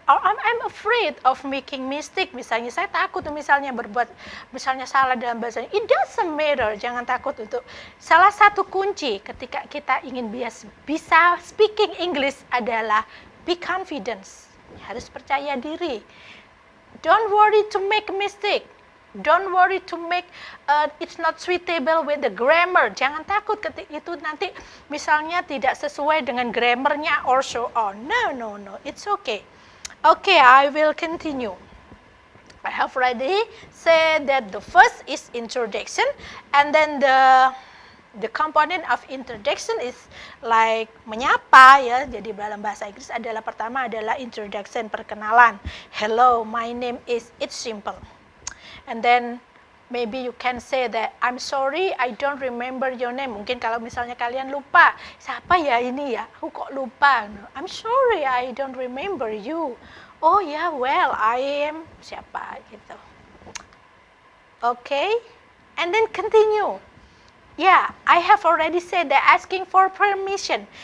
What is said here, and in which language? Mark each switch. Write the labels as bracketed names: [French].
[English] I'm afraid of making mistake. [Indonesian] Misalnya saya takut misalnya berbuat misalnya salah dalam bahasa. [English] It doesn't matter. [Indonesian] Jangan takut untuk salah satu kunci ketika kita ingin bisa [English] speaking English [Indonesian] adalah [English] be confidence. [Indonesian] Harus percaya diri. [English] Don't worry to make a mistake. Don't worry to make it's not suitable with the grammar. [Indonesian] Jangan takut ketika itu nanti misalnya tidak sesuai dengan grammarnya [English] or so on. No. It's okay. Okay, I will continue. I have already said that the first is introduction and then the component of introduction is like [Indonesian] menyapa ya. Jadi dalam bahasa Inggris adalah pertama adalah introduction, perkenalan. [English] Hello, my name is, it's simple. And then maybe you can say that I'm sorry I don't remember your name. [Indonesian] Mungkin kalau misalnya kalian lupa, siapa ya ini ya? Aku kok lupa. [English] No, I'm sorry I don't remember you. Oh yeah, well I am [Indonesian] siapa gitu. [English] Okay, and then continue. Yeah, I have already said that asking for permission.